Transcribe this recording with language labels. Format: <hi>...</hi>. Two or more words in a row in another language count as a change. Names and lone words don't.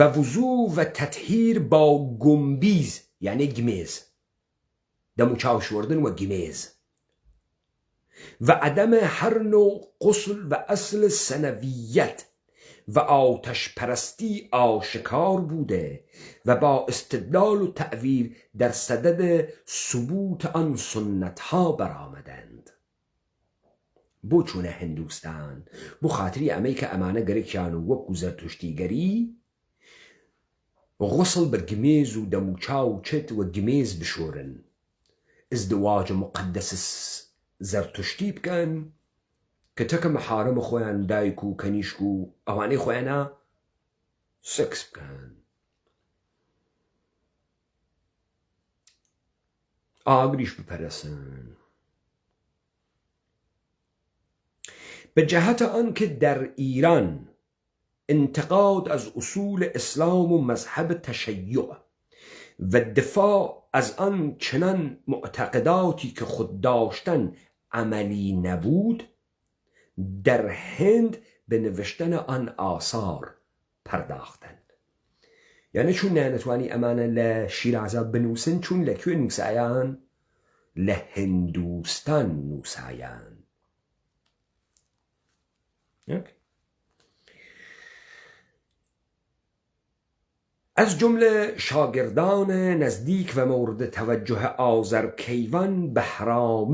<fa>وضوع و تطهیر با گمبیز یعنی گمیز، دموچاو شوردن و گمیز، و عدم هر نوع غسل و اصل سنویت و آتش پرستی آشکار بوده و با استدلال و تعویل در صدد ثبوت آن سنت ها برآمدند.</fa> <sdh>بۆ چوونە هندوستان بۆ خااتری ئەمەی کە ئەمانە گەرەکیان و وەکو زەرتشتیگەری غسل بە گمێز و دەموچاو و چێت و گمێز بشۆرن،</sdh> <fa>ازدواج مقدس</fa> <sdh>زەرتشتی بکەن کە تەکە مەحارەمە خۆیان دایک و کەنیشک و ئەوانەی خۆیانە سکس بکەن، ئاگریش بپەرەسن.</sdh> <fa>به جهت آنکه در ایران انتقاد از اصول اسلام و مذهب تشیع و دفاع از آن چنان معتقداتی که خود داشتن عملی نبود، در هند به نوشتن آن آثار پرداختند.</fa> <sdh>یعنی چون نانتوانی ئەمانە لە شیرازە بنووسن، چون لەکوێ نووسایان؟ لە هندوستان نووسایان.</sdh> <fa>از جمله شاگردان نزدیک و مورد توجه آذرکیوان بهرام</fa>